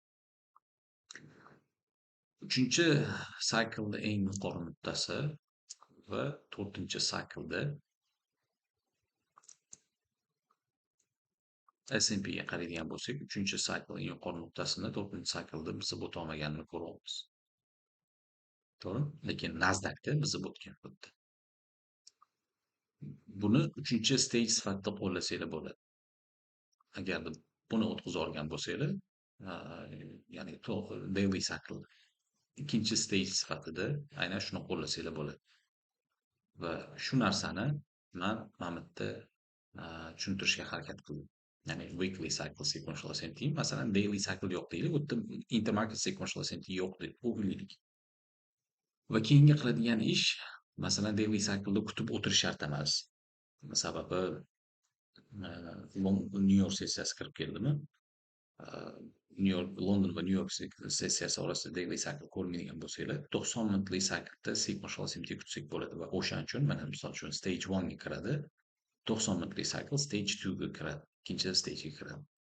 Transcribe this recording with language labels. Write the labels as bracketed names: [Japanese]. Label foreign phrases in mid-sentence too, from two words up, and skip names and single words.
[Uzbek] 3-cycle'da eng yuqori nuqtasi va 4-cycle'da S&P'ga qaraydigan bo'lsak, 3-cycle eng yuqori nuqtasini 4-cycle'da biz o'tolmaganini ko'ryapmiz. To'g'ri? Lekin Nasdaqda biz o'tgan xuddi. Buni 3-stage sifatida qo'llasanglar bo'ladi. Agarda buni o'tkazib olgan bo'lsanglar, ya'ni [English] daily cycle [Uzbek] 2-stage sifatida aynan shuni qo'llasanglar bo'ladi. Va shu narsani men mana bu yerda tushuntirishga harakat qildim. Ya'ni [English] weekly cycle sequential SMT, [Uzbek] masalan [English] daily cycle [Uzbek] yo'q deylik, u yerda [English] intermarket sequential SMT [Uzbek] yo'q deb o'ylaylik. Va keyingi qiladigan ish, masalan [English] daily cycle'da [Uzbek] kutib o'tirish shart emas. Sababi New York sessiyasi kirib keldimi? London va New York sessiyasi orasida [English] daily cycle [Uzbek] ko'rmaydigan bo'lsanglar, 90 minutlik cycle'da [English] sequential SMT [Uzbek] kutsak bo'ladi va o'shaning uchun mana misol uchun stage 1 ga kiradi, 90 minutlik cycle stage 2 ga kiradi, ikkinchi stage ga kiradi.